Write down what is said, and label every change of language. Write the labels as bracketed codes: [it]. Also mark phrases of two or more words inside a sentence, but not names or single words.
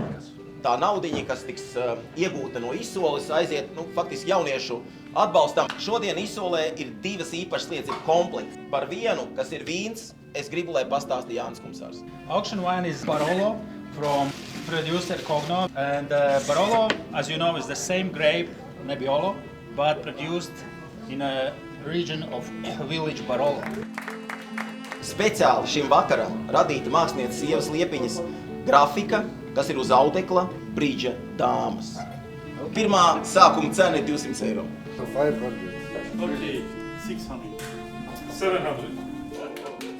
[lv] Tā naudiņa, kas tiks iegūta no izsoles, aiziet faktiski jauniešu atbalstam. Šodien izsolē ir divas īpašas lietas, ir komplekts. Par vienu, kas ir vīns, es gribu, lai pastāsta Jānis Kumsārs. [en] Auction wine is Barolo from producer Cogno, and Barolo, as you know, is the same grape, Nebbiolo, but produced in a region of village Barolo. [lv] Speciāli šim vakaram radīta mākslinieces Ievas Liepiņas grafika, kas ir uz audekla brīdža dāmas. Pirmā sākuma cena ir 200 eiro. 500. Okay, 600.